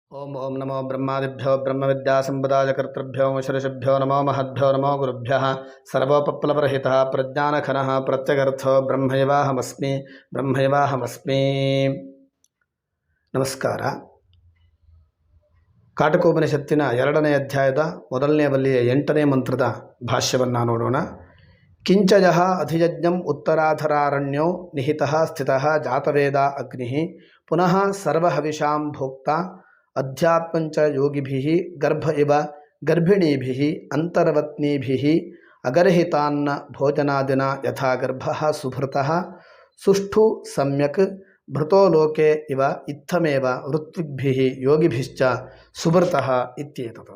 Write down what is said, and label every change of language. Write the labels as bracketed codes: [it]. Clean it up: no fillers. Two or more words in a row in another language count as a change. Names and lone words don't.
[sa] ओम ओम नमो ब्रह्मादिभ्यो ब्रह्मविद्यासम्पदायकर्तृभ्यो ऋषिभ्यो नमो महद्भ्यो नमो गुरुभ्यः सर्वोपप्लवरहितः प्रज्ञानघनः प्रत्यगर्थो ब्रह्मैवाहमस्मि ನಮಸ್ಕಾರ. [kn] ಕಾಟಕೋಪನಿಷತ್ತಿನ 2ನೇ ಅಧ್ಯಾಯದ 1ನೇ ಬಲ್ಲಿಯ 8ನೇ ಮಂತ್ರದ ಭಾಷ್ಯವನ್ನು ನೋಡೋಣ. [sa] ಕಿಂಚಯಃ ಅಧಿಯಜ್ಞಂ ಉತ್ತರಾಧರಾರಣ್ಯೋ ನಿಹಿತಃ ಸ್ಥಿತಃ ಜಾತವೇದ ಅಗ್ನಿಃ ಪುನಃ ಸರ್ವಹವಿಷಾಂ ಭೋಕ್ತಾ ಅಧ್ಯಾತ್ಮಂಚ ಯೋಗಿಭಿಃ ಗರ್ಭ ಇವ ಗರ್ಭಿಣೀಭಿಃ ಅಂತರ್ವತ್ನೀಭಿಃ ಅಗರ್ಹಿತಾನ್ನ ಭೋಜನಾದಿನ ಯಥಾ ಗರ್ಭಃ ಸುಭೃತಃ ಸುಷ್ಠು ಸಮ್ಯಕ್ ಭೃತೋ ಲೋಕೆ ಇವ ಇತ್ತಮೇವ ಋತ್ವಿಗ್ಭಿಃ ಯೋಗಿಭಿಶ್ಚ ಸುಭೃತಃ ಇತ್ಯೇತತ್.